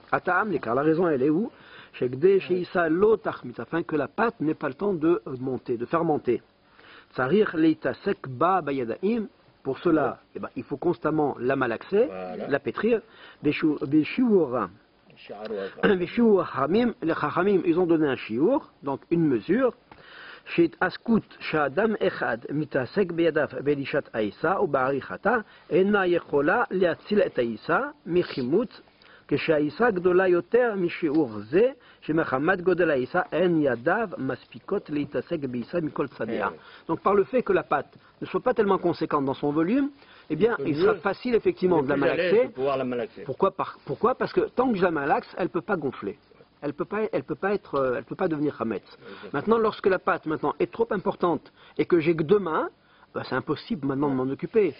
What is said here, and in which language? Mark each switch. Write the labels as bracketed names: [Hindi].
[French] Ataam, car la raison elle est où? Afin que la pâte n'ait pas le temps de monter, de fermenter. [Hebrew] Tsarir leita sek ba bayadaim. [French] Pour cela, il faut constamment la malaxer, la pétrir. Les chachamim, ils ont donné un chiour, donc une mesure. [Hebrew] שהתעסקות שאדם אחד מתעסק בידיו בלישת העיסה ובעריכתה אינה יכולה להציל את העיסה מחימוץ כשהעיסה גדולה יותר משיעור זה שמחמת גודל העיסה אין ידיו מספיקות להתעסק בעיסה מכל צדיה. [French] Donc par le fait que la pâte ne soit pas tellement conséquente dans son volume, eh bien il sera facile effectivement de la malaxer. Pourquoi? Parce que tant que je la malaxe, elle ne peut pas gonfler. Elle peut pas devenir chametz. Maintenant, lorsque la pâte est trop importante et que j'ai que 2 mains, c'est impossible maintenant de m'en occuper.